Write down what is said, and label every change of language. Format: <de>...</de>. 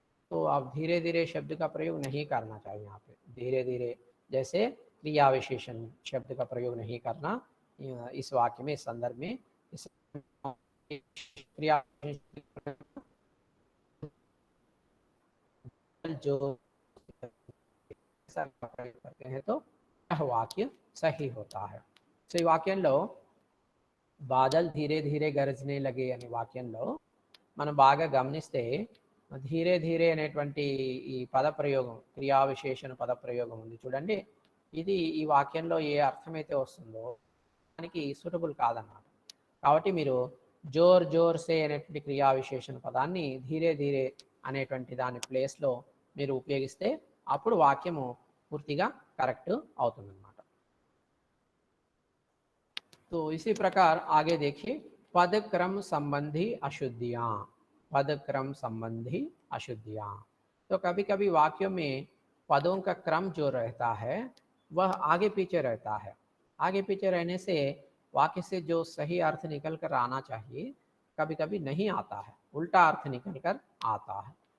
<hi>तो आप धीरे धीरे शब्द का प्रयोग नहीं करना चाहिए. यहाँ पे धीरे धीरे जैसे क्रिया विशेषण शब्द का प्रयोग नहीं करना इस वाक्य में, इस संदर्भ में. इस क्रिया जो प्रयोग करते हैं तो यह वाक्य सही होता है.</hi> <te>సో ఈ వాక్యంలో</te> <hi>బాదల్ ధీరే ధీరే గరజనే లగే</hi> <te>అనే వాక్యంలో మనం బాగా గమనిస్తే ధీరే ధీరే అనేటువంటి ఈ పదప్రయోగం, క్రియా విశేషణ పదప్రయోగం ఉంది చూడండి, ఇది ఈ వాక్యంలో ఏ అర్థమైతే వస్తుందో దానికి సూటబుల్ కాదన్నమాట. కాబట్టి మీరు జోర్ సే అనేటువంటి క్రియా విశేషణ పదాన్ని ధీరే ధీరే అనేటువంటి దాని ప్లేస్లో మీరు ఉపయోగిస్తే అప్పుడు వాక్యము పూర్తిగా కరెక్ట్ అవుతుందన్నమాట.</te> <hi>तो इसी प्रकार आगे देखिए पदक्रम संबंधी अशुद्धियाँ. पदक्रम संबंधी अशुद्धियाँ, तो कभी कभी वाक्यों में पदों का क्रम जो रहता है वह आगे पीछे रहता है। आगे पीछे रहने से वाक्य से जो सही अर्थ निकल कर आना चाहिए कभी कभी नहीं आता है, उल्टा अर्थ निकल कर आता है।</hi>